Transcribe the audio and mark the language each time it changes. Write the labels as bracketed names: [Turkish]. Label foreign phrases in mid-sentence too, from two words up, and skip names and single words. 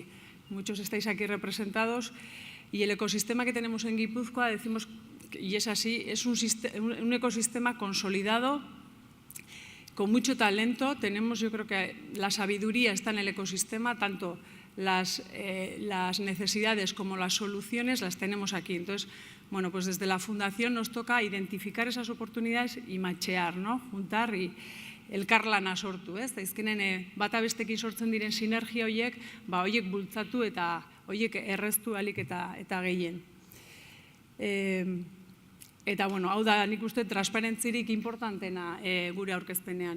[Spanish] Muchos estáis aquí representados. Y el ecosistema que tenemos en Guipúzcoa, decimos, y es así, es un ecosistema consolidado, con mucho talento. Tenemos, yo creo que la sabiduría está en el ecosistema, tanto las necesidades como las soluciones las tenemos aquí. Entonces, bueno, pues desde la Fundación nos toca identificar esas oportunidades y machear, ¿no? Juntar y [Basque] elkarlana sortu, ez? Zaizkenen bata bestekin sortzen diren sinergia horiek, horiek bultzatu eta horiek erreztu alik eta gehien. Eta, bueno, hau da nik uste transparentzirik importantena gure aurkezpenean.